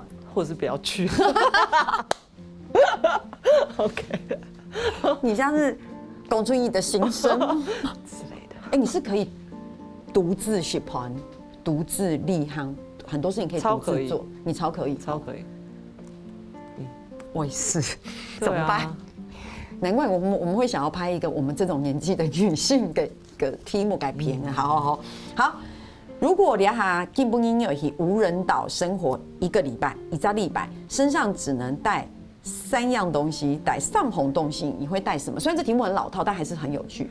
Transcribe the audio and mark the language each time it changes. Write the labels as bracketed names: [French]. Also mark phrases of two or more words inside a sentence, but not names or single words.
[Chinese] 或者是不要去。OK，你這樣是公出你的心聲之類的。你是可以獨自喜歡、獨自立行，很多事情可以獨自做，你超可以，超可以。我也是，怎麼辦？難怪我們會想要拍一個我們這種年紀的女性的題目改編。好。如果你下基本音樂去無人島生活一個禮拜，身上只能帶3樣東西，帶3樣東西，你會帶什麼？雖然這題目很老套，但還是很有趣。